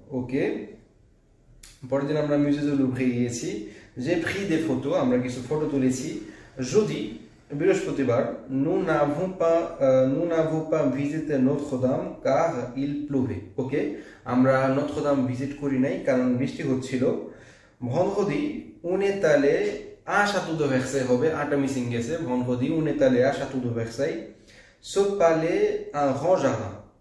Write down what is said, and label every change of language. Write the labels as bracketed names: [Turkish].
[Bangla] Ok, পরের দিন আমরা musée du Louvre গিয়েছি। [French] j'ai pris des photos, [Bangla] আমরা কিছু ফটো তুলেছি। [French] jeudi, বৃহস্পতিবার, nous n'avons pas visité Notre-Dame car il pleuvait। [Bangla] Ok, আমরা Notre-Dame ভিজিট করি নাই কারণ বৃষ্টি হচ্ছিল। [French] vendredi, on est allé à Château de Versailles [Bangla] হবে, আটা মিসিং গেছে। [French] vendredi, on est allé à Château de Versailles, ce palais un grand jardin।